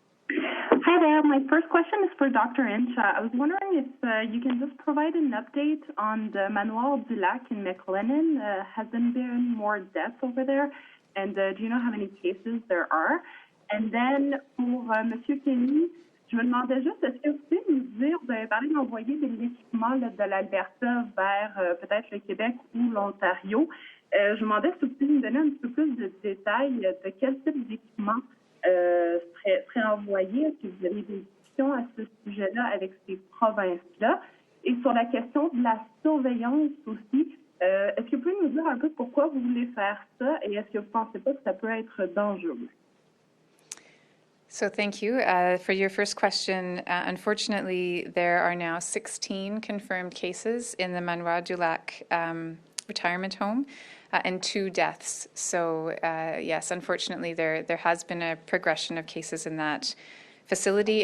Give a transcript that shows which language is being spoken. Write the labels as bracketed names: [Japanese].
[English] Hi there. My first question is for Dr. Hinshaw. I was wondering if you can just provide an update on the Manoir du Lac in McLennan. Has there been more deaths over there? And do you know how many cases there are? And then for Monsieur Kenney, [French] Je me demandais juste, est-ce que vous pouvez nous dire, vous avez parlé d'envoyer de l'équipement là, de l'Alberta vers peut-être le Québec ou l'Ontario. Je me demandais si vous pouvez nous donner un petit peu plus de détails de quel type d'équipement serait envoyé. Est-ce que vous avez des discussions à ce sujet-là avec ces provinces-là? Et sur la question de la surveillance aussi, est-ce que vous pouvez nous dire un peu pourquoi vous voulez faire ça et est-ce que vous ne pensez pas que ça peut être dangereux? [English] So thank you. For your first question, unfortunately, there are now 16 confirmed cases in the Manoir du Lac retirement home and 2 deaths. So yes, unfortunately, there has been a progression of cases in that facility.